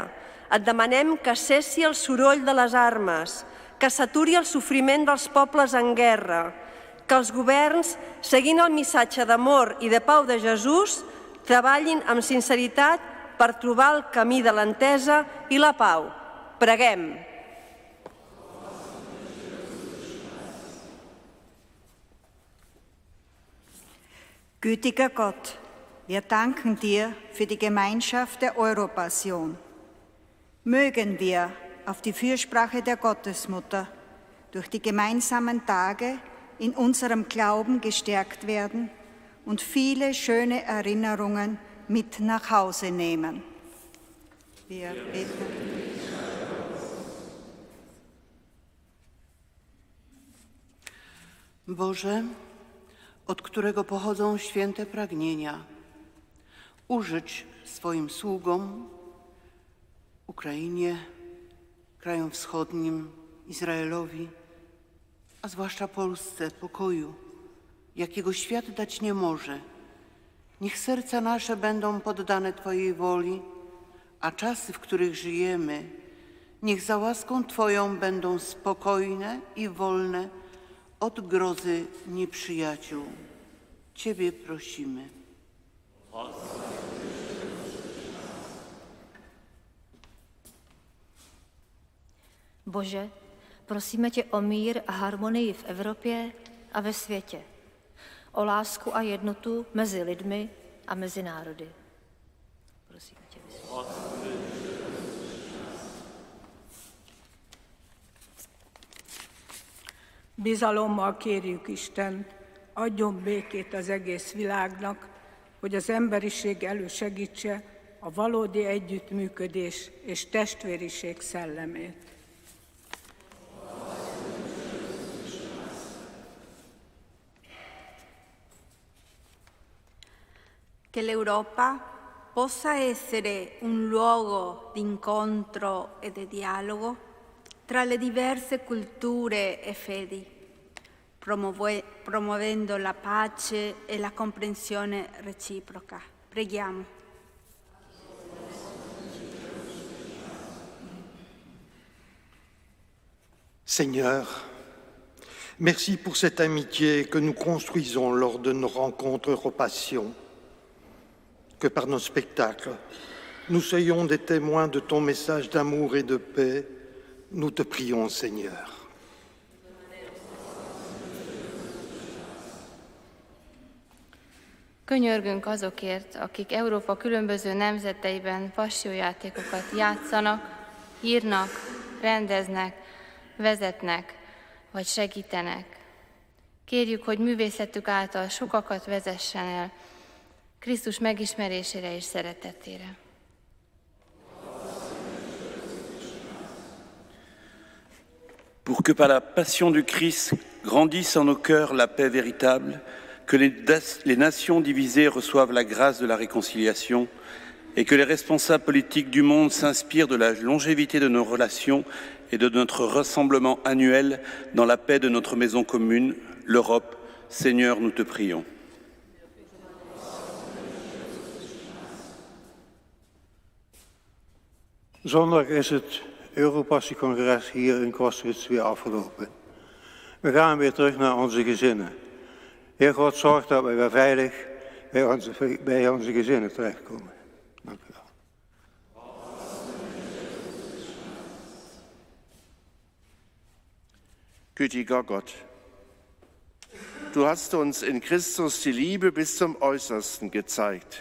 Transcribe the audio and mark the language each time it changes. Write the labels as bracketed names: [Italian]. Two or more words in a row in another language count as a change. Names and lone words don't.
[Catalan] Et demanem que cessi el soroll de les armes, que s'aturi el sofriment dels pobles en guerra, que els governs, seguint el missatge d'amor i de pau de Jesús, treballin amb sinceritat per trobar el camí de l'entesa i la pau. Preguem. [German] Gütiger Gott, wir danken dir für die Gemeinschaft der Europassion. Mögen wir auf die Fürsprache der Gottesmutter durch die gemeinsamen Tage in unserem Glauben gestärkt werden und viele schöne Erinnerungen mit nach Hause nehmen. Wir bitten. [Polish] Boże, od którego pochodzą święte pragnienia, użycz swoim sługom, Ukrainie, krajom wschodnim, Izraelowi, a zwłaszcza Polsce, pokoju, jakiego świat dać nie może. Niech serca nasze będą poddane Twojej woli, a czasy, w których żyjemy, niech za łaską Twoją będą spokojne i wolne od grozy nieprzyjaciół. Ciebie prosimy. [Czech] Bože, prosíme tě o mír a harmonii v Evropě a ve světě, o lásku a jednotu mezi lidmi a mezi národy. Prosíme tě, [Hungarian] Bizalommal kérjük Istent, adjon békét az egész világnak, hogy az emberiség elősegítse a valódi együttműködés és testvériség szellemét. [Italian] Que l'Europa possa essere un luogo di incontro e di dialogo tra le diverse culture e fedi, promuovendo la pace e la comprensione reciproca. Preghiamo. [French] Seigneur, Merci pour cette amitié que nous construisons lors de nos rencontres Europassion. Que par nos spectacles, nous soyons des témoins de ton message d'amour et de paix. Nous te prions, Seigneur. [Hungarian] Könyörgünk azokért, akik Európa különböző nemzeteiben passió-játékokat játszanak, írnak, rendeznek, vezetnek vagy segítenek. Kérjük, hogy művészetük által sokakat vezessen el Krisztus megismerésére és szeretetére. [French] Pour que par la passion du Christ grandisse en nos cœurs la paix véritable, que les nations divisées reçoivent la grâce de la réconciliation et que les responsables politiques du monde s'inspirent de la longévité de nos relations et de notre rassemblement annuel dans la paix de notre maison commune, l'Europe. Seigneur, nous te prions. [Dutch] Zondag is het Europassiecongres hier in Kostritz weer afgelopen. We gaan weer terug naar onze gezinnen. Heer God, zorg dat we weer veilig bij onze gezinnen terechtkomen. Dank u wel. [German] Gütiger Gott, du hast uns in Christus die Liebe bis zum Äußersten gezeigt.